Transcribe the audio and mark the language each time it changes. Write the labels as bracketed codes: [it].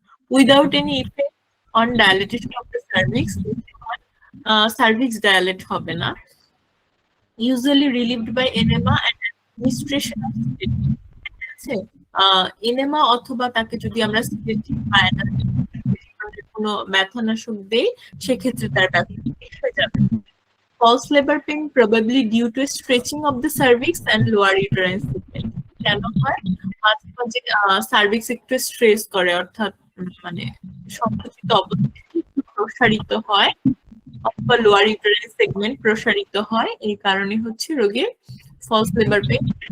[en] without any effect on dilatation of the cervix, [bn] cervix ডায়ালেট হবে না। [en] usually relieved by enema and administration of sedative, [bn] enema অথবা তাকে যদি আমরা সেডেটিভ বা কোনো ব্যথানাশক দেই, সেক্ষেত্রে তার ব্যথা ঠিক হয়ে যাবে। [en] False labor pain probably due to stretching of the cervix and lower uterine segment. [bn] কেন হয়, মাঝে মাঝে সার্ভিক্স একটু স্ট্রেস করে, অর্থাৎ মানে সংকুচিত অবস্থায় একটু প্রসারিত হয় অথবা লোয়ার ইউটেরাইন সেগমেন্ট প্রসারিত হয়, এই কারণে হচ্ছে রোগীর ফলস লেবার পেইন।